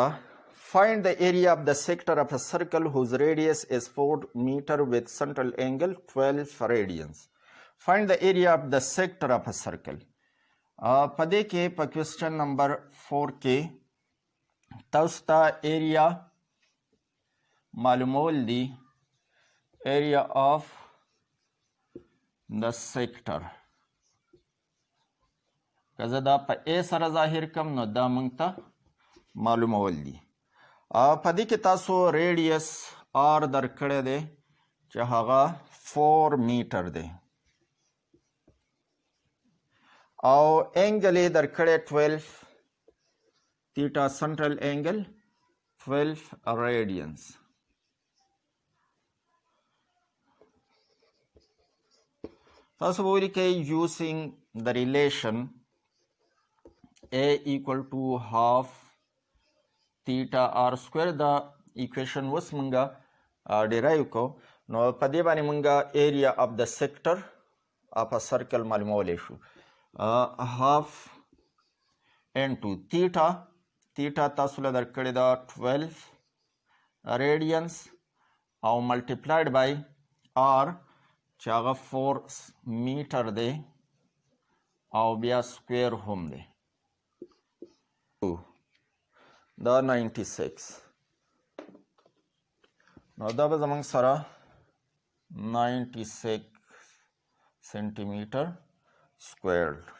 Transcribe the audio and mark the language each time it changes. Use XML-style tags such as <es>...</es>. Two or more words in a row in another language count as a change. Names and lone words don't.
<en>Find the area of the sector of a circle whose radius is 4 meter with central angle 12 radians. Find the area of the sector of a circle.</en> <ps>په دې کې په کوېسچن نمبر 4 کې تاسو ته ایریا معلومول دي</ps> <en>area of the sector.</en> <ps>که زه دا په ا سره ظاهر کم نو دا موږ ته معلومول دي. په دې کې تاسو ریډیس آر درکړی دی چې هغه 4 میټر دی او انګل یې درکړی 12 تیټا</ps> <en>central angle</en> <ps>12 ریډینس. تاسو به ولیکئ یوزینګ د ریلیشن</ps> <en>A equal to half theta r square</en> <ps>دا equation اوس مونږه ډیرایو کو نو په دې باندې مونږه</ps> <en>area of the sector of a circle</en> <ps>معلومولی شو.</ps> <en>half into theta</en> <ps>تاسو له درکړې دا 12 radians او</ps> <en>multiplied by r</en> <ps>چې هغه 4 میټر دی او بیا سکویر هم دی دا 96 نو دا به زمونږ سره 96</ps> <en>centi meter square.</en>